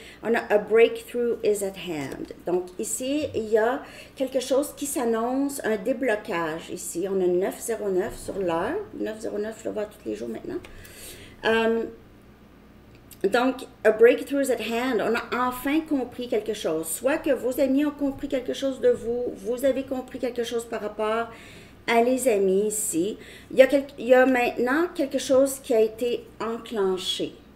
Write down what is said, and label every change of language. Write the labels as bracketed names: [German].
[French] On a [English] A Breakthrough is at hand. [French] Donc ici, il y a quelque chose qui s'annonce, un déblocage ici. On a 9:09 sur l'heure. 9:09, je le vois tous les jours maintenant. [English] Donc, a breakthrough is at hand. [French] On a enfin compris quelque chose. Soit que vos amis ont compris quelque chose de vous, vous avez compris quelque chose par rapport à les amis ici. Il y a maintenant quelque chose qui a été enclenché.